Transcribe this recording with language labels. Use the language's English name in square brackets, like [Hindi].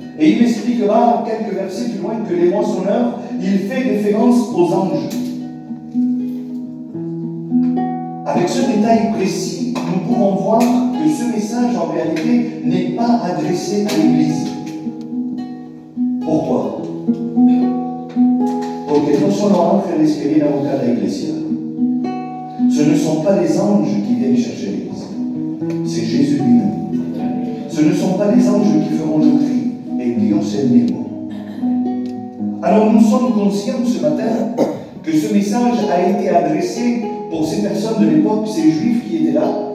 [French] Et il expliquera quelques versets plus loin que les moissonneurs, il fait référence aux anges. Avec ce détail précis, nous pouvons voir que ce message en réalité n'est pas adressé à l'Église. Pourquoi? [Spanish] Porque no son los ángeles que vienen a buscar la iglesia. [French] Ce ne sont pas les anges qui viennent chercher l'Église. C'est Jésus lui-même. Ce ne sont pas les anges qui feront le cri. Et [Spanish] Dios es el mismo. [French] Alors nous sommes conscients ce matin que ce message a été adressé pour ces personnes de l'époque, ces juifs qui étaient là.